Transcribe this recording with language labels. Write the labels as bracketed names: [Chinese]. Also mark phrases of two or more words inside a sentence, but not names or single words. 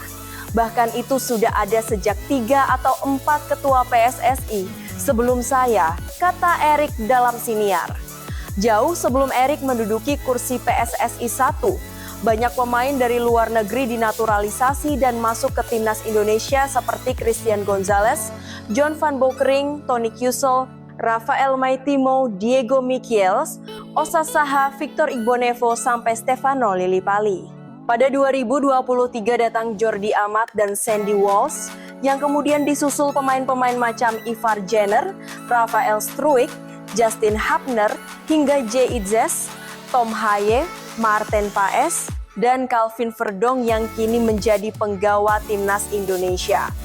[Indonesian] Bahkan itu sudah ada sejak 3 atau 4 ketua PSSI sebelum saya, kata Erick dalam siniar. Jauh sebelum Erick menduduki kursi PSSI 1, banyak pemain dari luar negeri dinaturalisasi dan masuk ke timnas Indonesia seperti Christian Gonzalez, John van Bokering, Tony Kusel, Rafael Maitimo, Diego Michels, Osa Saha, Victor Igbonevo, sampai Stefano Lillipali. Pada 2023 datang Jordi Amat dan Sandy Walsh, yang kemudian disusul pemain-pemain macam Ivar Jenner, Rafael Struijk, Justin Hapner, hingga Jay Itzes, Tom Haye, Martin Paes, dan Calvin Verdong yang kini menjadi penggawa timnas Indonesia.